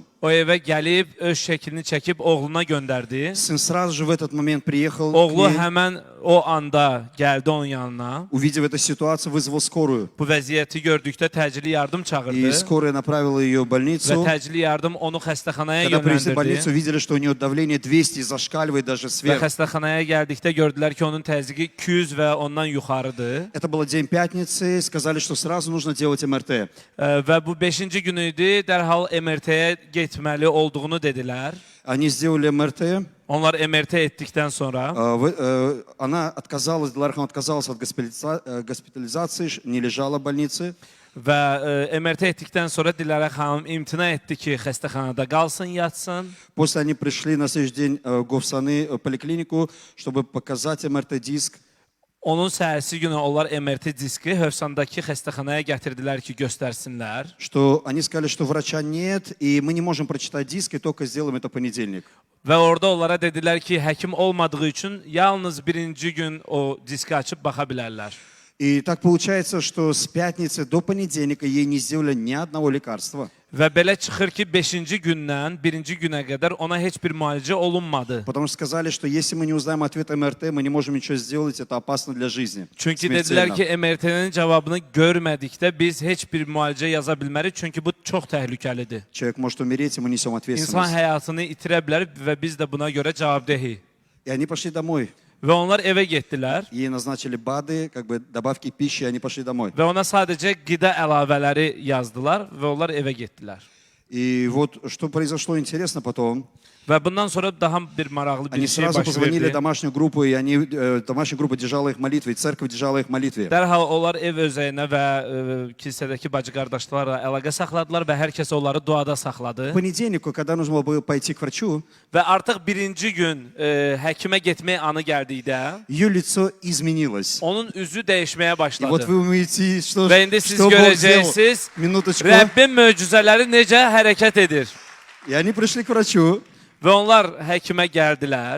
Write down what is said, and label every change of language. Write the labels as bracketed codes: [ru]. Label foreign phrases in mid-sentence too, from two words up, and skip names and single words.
[az] O evə gəlib öz şəklini çəkib oğluna göndərdi. [ru] Сын сразу же в этот момент приехал [az] Oğlu [ru] к ней, [az] həmən o anda gəldi onun yanına. [ru] увидев эту ситуацию, вызвал скорую. [az] Bu vəziyyəti gördükdə təcili yardım [ru] И [az] çağırdı. [ru] скорая направила ее в [az] Və [ru] больницу. [az] təcili yardım onu xəstəxanaya [ru] Когда привезли в [az] yönləndirdi. [ru] больницу, увидели, что у нее давление 200 и зашкаливает даже [az] Və [ru] сверх. [az] xəstəxanaya gəldikdə gördülər ki, onun təzyiqi 200 və ondan yuxarıdır. [ru] Это был день пятницы, сказали, что сразу нужно делать МРТ. [az] Və bu 5-ci gün idi, dərhal MRT-yə getməli olduğunu dedilər. [ru] Они сделали МРТ. [az] Onlar MRT etdikdən sonra [ru] Она отказалась, Дилара отказалась от госпитализации, не лежала в больнице. [az] və MRT etdikdən sonra Dilarə xanım imtina etdi ki, xəstəxanada qalsın, yatsın. [ru] После они пришли на следующий день в Говсаны поликлинику, чтобы показать МРТ-диск. [az] Onun səhərsi günü onlar MRT diski Hövsandakı xəstəxanaya gətirdilər ki, göstərsinlər. [ru] Что они сказали, что врача нет, и мы не можем прочитать диск, и только сделаем это в понедельник. [az] Və orada onlara dedilər ki, həkim olmadığı üçün yalnız birinci gün o diski açıb baxa bilərlər. [ru] И так получается, что с пятницы до понедельника ей не сделали ни одного лекарства. [az] Və belə çıxır ki, 5-ci gündən 1-ci günə qədər ona heç bir müalicə olunmadı. [ru] Потому что сказали, что если мы не узнаем ответ МРТ, мы не можем ничего сделать, это опасно для жизни. [az] Çünki dedilər ki, MRT-nin cavabını görmədikdə biz heç bir müalicə yaza bilmərik, çünki bu çox təhlükəlidir. [ru] Человек может умереть, и мы несем [az] İnsan [ru] ответственность. [az] həyatını itirə bilər və biz də buna görə cavabdehik. [ru] И они пошли домой. [az] Və onlar evə getdilər [ru] Ей назначили БАДы, как бы добавки пищи, и они пошли домой. [az] və ona sadəcə qida əlavələri yazdılar və onlar evə getdilər. [ru] И вот что произошло интересно потом. [az] Və bundan sonra daha bir maraqlı bir [ru] Они [az] şey [ru] сразу [az] baş [ru] позвонили в [az] verdi. [ru] домашнюю группу, и домашняя группа держала их в молитве, и церковь держала их в молитве. [az] Dərhal onlar ev özəyinə və kilsədəki bacı qardaşlarla əlaqə saxladılar və hər kəs onları duada saxladı. [ru] К понедельнику, когда нужно было пойти к врачу, [az] Və artıq birinci gün həkimə getmək anı gəldikdə [ru] ее лицо изменилось. [az] onun üzü dəyişməyə [ru] И вот [az] başladı. [ru] вы увидите, что, [az] Və indi siz [ru] что Бог сделал. [az] görəcəksiniz [ru] Минуточку. [az] Rəbbin möcüzələri necə hərəkət edir. [ru] И они пришли к врачу. [az] Və onlar həkimə gəldilər